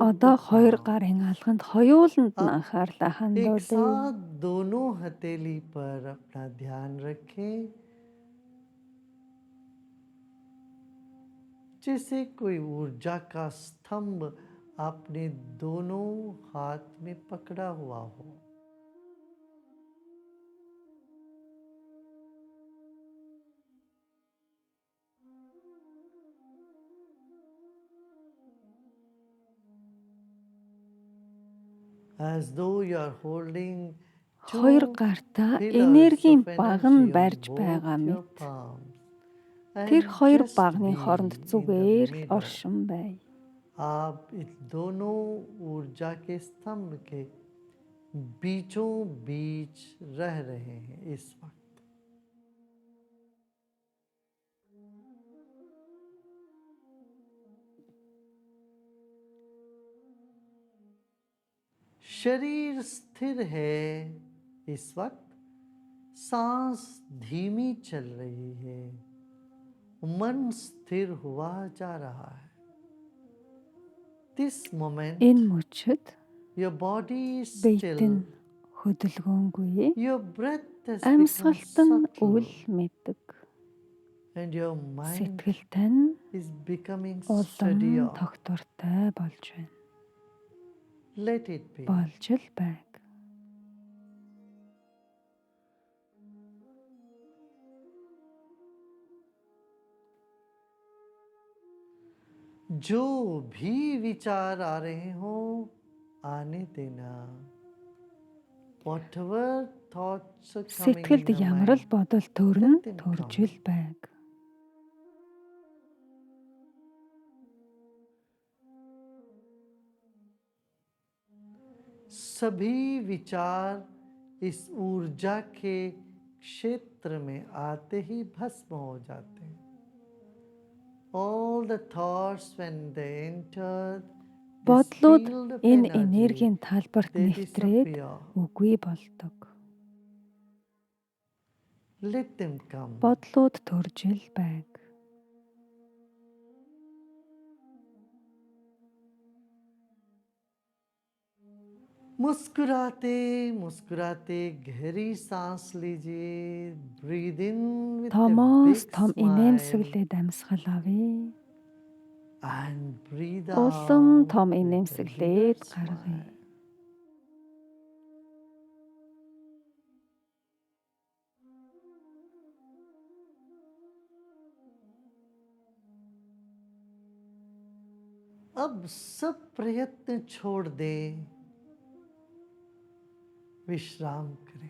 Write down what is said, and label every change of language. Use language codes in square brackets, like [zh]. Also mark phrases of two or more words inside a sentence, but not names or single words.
[mn] Одоо [en] the [mn] хоёр [en] palms. [mn] гарын алганд хоёуланд нь анхаарлаа [hi] एक [mn] хандуулъя. [hi] साथ दोनों हथेली पर अपना ध्यान रखें, जैसे कोई ऊर्जा का स्तंभ आपने दोनों हाथ में पकड़ा हुआ हो। [en] As though you are holding [mn] Хоёр [en] two [mn] гартаа [en] pillars [mn] энергийн [en] of [mn] баг нь [en] energy on [mn] барьж [en] both [mn] байгаа [en] your [mn] мэт [en] palms [mn] Тэр хоёр багны хооронд зүгээр л оршин бай. [hi] आप इस दोनों ऊर्जा के स्तंभ के बीचों बीच रह रहे हैं इस वक्त। शरीर स्थिर है इस वक्त, सांस धीमी चल रही है, मन स्थिर हुआ जा रहा है। [en] This moment, [mn] Энэ мөчид [en] your body is [mn] биед [en] still, [mn] нь хөдөлгөөнгүй, [en] your breath has [mn] амьсгалт [en] become [mn] нь үл [en] subtle, [mn] мэддэг, [en] and your mind [mn] сэтгэлтэй нь [en] is becoming [mn] улам [en] steadier. [mn] тогтвортой болж байна. [en] Let it be. [mn] Болж л байг. [hi] जो भी विचार आ रहे हो आने देना. [en] Whatever thoughts are coming in [mn] Сэтгэлд [en] your [mn] ямар л [en] mind, [mn] бодол төрн [en] let them [mn] төрж [en] come. [mn] л байг. [hi] सभी विचार इस ऊर्जा के क्षेत्र में आते ही भस्म हो जाते हैं. [en] All the thoughts when they enter this [mn] Бодлууд [en] field of [mn] энэ [en] energy, [mn] энергийн талбарт [en] they [mn] нэвтрээд [en] disappear. [mn] үгүй болдог. [en] Let them come. [mn] Бодлууд төрж л байг. [hi] मुस्कुराते मुस्कुराते गहरी सांस लीजिए. [en] Breathe in with a [mn] Томоос [en] big [mn] том [en] smile [mn] инээмсэглээд амьсгал авъя. [en] and breathe [mn] Улам [en] out [mn] том [en] with a [mn] инээмсэглээд [en] bigger [mn] гаргая. [en] smile. [hi] अब सब प्रयत्न छोड़ दें, विश्राम करें.